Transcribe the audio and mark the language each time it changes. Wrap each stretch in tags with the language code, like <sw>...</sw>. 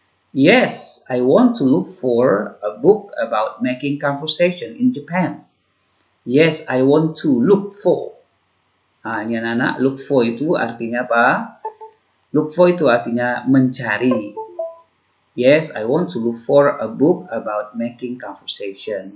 <en>Yes, I want to look for a book about making conversation in Japan. Yes, I want to look for.</en> <id>Nah, ini anak-anak, look for itu artinya apa? Look for itu artinya mencari.</id> <en>Yes, I want to look for a book about making conversation.</en>